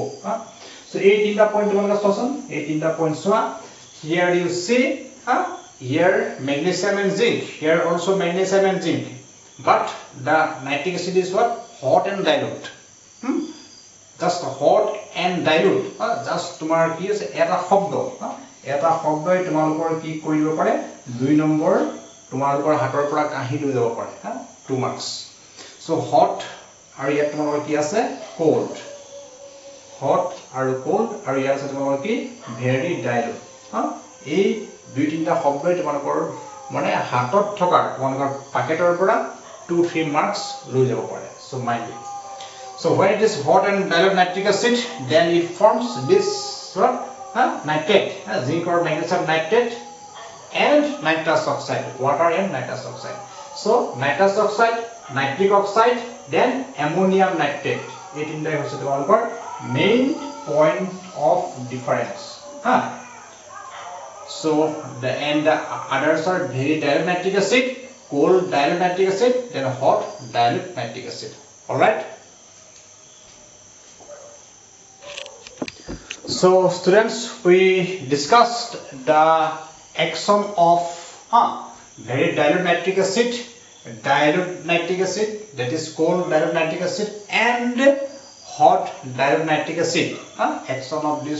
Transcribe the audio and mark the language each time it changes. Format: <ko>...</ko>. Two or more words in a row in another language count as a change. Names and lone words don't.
<en>so 18 point</en> <as>তোমালোকে চোৱাচোন</as> <en>18 point চোৱা here you see here magnesium and zinc here also magnesium and zinc but the nitric acid is what hot and dilute just hot and dilute just</en> <as>তোমাৰ কি আছে এটা শব্দই তোমালোকৰ কি কৰিব পাৰে 2 নম্বৰ তোমালোকৰ হাতৰ পৰা কাহি লৈ যাব পাৰে 2</as> <en>marks so hot</en> <as>আৰু ইয়াত তোমালোকৰ কি আছে</as> <en>cold hot</en> <as>আৰু cold আৰু ইয়াত আছে তোমালোকৰ কি</as> <en>very dilute</en> <as>এই 2-3টা শব্দই তোমালোকৰ মানে হাতত থকা তোমালোকৰ পাকেটৰ পৰা 2-3 marks লৈ যাব পাৰে</as> <en>so mind it so when it is hot and dilute nitric acid then it forms this what nitrate zinc or magnesium nitrate and nitrous oxide water and nitrous oxide so nitrous oxide nitric oxide then ammonium nitrate</en> <as>18টা হৈছে তোমালোকৰ</as> <en>main point of difference so the others are very dilute nitric acid cold dilute nitric acid then hot dilute nitric acid all right so students we discussed the action of very dilute nitric acid that is cold dilute nitric acid and hot dilute nitric acid action of these</en>